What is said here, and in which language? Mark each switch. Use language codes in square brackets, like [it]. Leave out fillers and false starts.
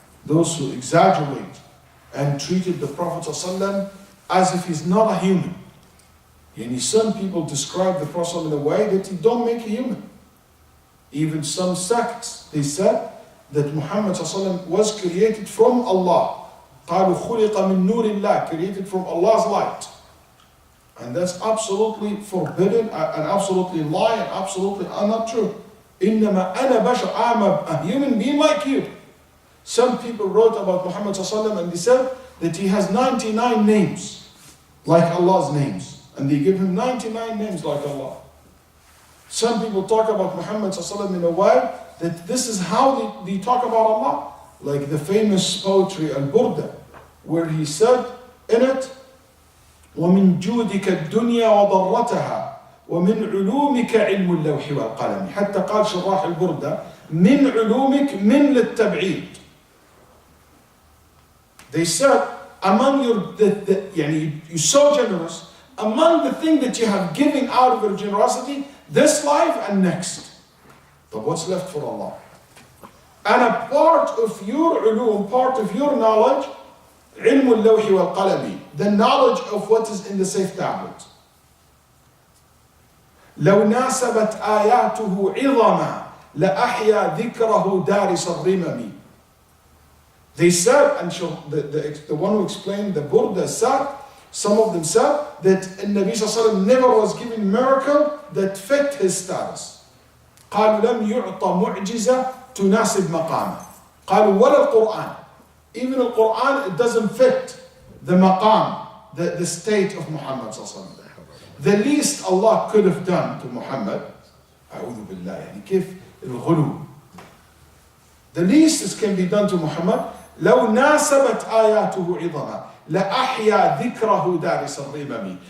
[en] Those who exaggerate and treated the Prophet sallallahu alaihi wasallam as if he's not a human. And some people describe the Prophet in a way that he don't make a human. Even some sects, they said that Muhammad ﷺ was created from Allah. [ar] قالوا خلق من نور الله, [en] created from Allah's light. And that's absolutely forbidden and absolutely lie and absolutely not true. [ar] إنما أنا بشر, [en] I'm a human being like you. Some people wrote about Muhammad ﷺ and they said that he has 99 names like Allah's names. And they give him 99 names like Allah. Some people talk about Muhammad ﷺ in a way that this is how they talk about Allah. Like the famous poetry Al-Burda, where he said in it, [ar] وَمِن جُودِكَ الدُّنْيَا وَضَرَّتَهَا وَمِن عُلُومِكَ عِلْمُ اللَّوْحِ وَالْقَلَمِ. حتى قال شراح البردة من علومك من للتبعيد. [en] They said, among you're so generous, among the things that you have given out of your generosity, this life and next. But what's left for Allah? And a part of your ulum, part of your knowledge, [ar] علم اللوح والقلم, [en] the knowledge of what is in the safe tablet. [ar] لو ناسبت آياته عظما لأحيا ذكره دارس الرمم. [en] They said, and the one who explained the Burda said, some of them said that Nabi sallallahu alaihi wasallam never was given a miracle that fit his status. [ar] قالوا لم يعطى معجزة تناسب مقامه. قالوا ولا القرآن. [en] Even the Quran, it doesn't fit the maqam, the state of Muhammad sallallahu alaihi wasallam. The least Allah could have done to Muhammad, [ar] أعوذ بالله, يعني كيف الغلو. [en] The least that can be done to Muhammad, [ar] لو ناسبت آياته عظما لأحيا ذكره دارس الرمم.